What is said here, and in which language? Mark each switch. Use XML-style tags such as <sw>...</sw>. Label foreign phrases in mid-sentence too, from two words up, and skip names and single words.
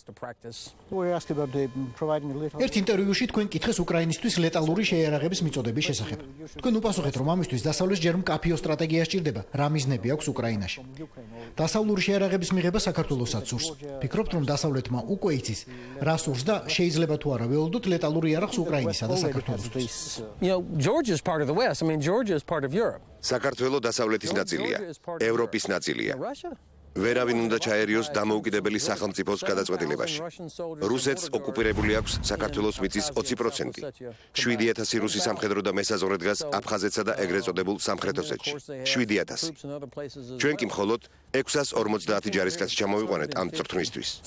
<ka>ერთ ინტერვიუში თქვენ კითხეს უკრაინისთვის ლეტალური შეიარაღების მიწოდების შესახებ. თქვენ უპასუხეთ, რომ ამისთვის დასავლეთს ჯერ მკაფიო სტრატეგია სჭირდება, რა მიზნები აქვს უკრაინაში. დასავლური შეიარაღების მიღება საქართველოსაც სურს. ფიქრობთ, რომ დასავლეთმა უკვე იცის, რა სურს და შეიძლება თუ არა ველოდოთ ლეტალური იარაღს უკრაინისა და საქართველოსთვის.</ka> <en>Georgia is part of the West. I mean, Georgia is part of Europe.</en> <ka>საქართველოს დასავლეთის ნაწილია, ევროპის ნაწილია. ვერავინ უნდა ჩაერიოს დამოუკიდებელი სახელმწიფოს გადაწყვეტილებაში. რუსეთს ოკუპირებული აქვს საქართველოს მიწის 20%. 7000 რუსი სამხედრო და მესაზღვრე დგას აფხაზეთსა და ეგრეთ წოდებულ სამხრეთ ოსეთში. 7000. ჩვენ კი მხოლოდ 650 ჯარისკაცი ჩამოვიყვანეთ ამ წვრთნისთვის.</ka>